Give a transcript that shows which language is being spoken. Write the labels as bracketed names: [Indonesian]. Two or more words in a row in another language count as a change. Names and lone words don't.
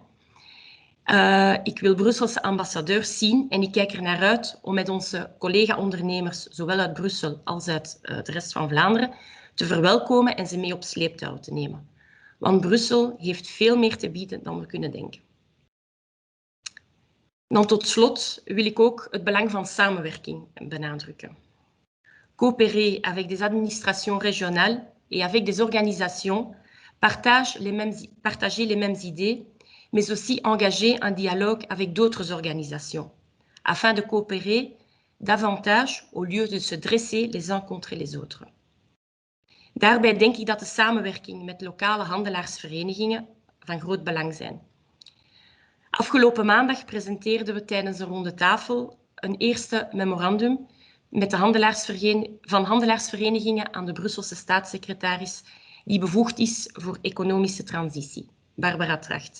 [Dutch] Ik wil Brusselse ambassadeurs zien en ik kijk er naar uit om met onze collega-ondernemers, zowel uit Brussel als uit de rest van Vlaanderen, te verwelkomen en ze mee op sleeptouw te nemen. Want Brussel heeft veel meer te bieden dan we kunnen denken. Dan tot slot wil ik ook het belang van samenwerking benadrukken. [French] Coopérer avec des administrations régionales et avec des organisations, partager les mêmes idées, mais aussi engager un dialogue avec d'autres organisations, afin de coopérer davantage au lieu de se dresser les uns contre les autres. [Dutch] Daarbij denk ik dat de samenwerking met lokale handelaarsverenigingen van groot belang zijn. Afgelopen maandag presenteerden we tijdens de ronde tafel een eerste memorandum met de handelaarsverenigingen aan de Brusselse staatssecretaris die bevoegd is voor economische transitie, Barbara Tracht.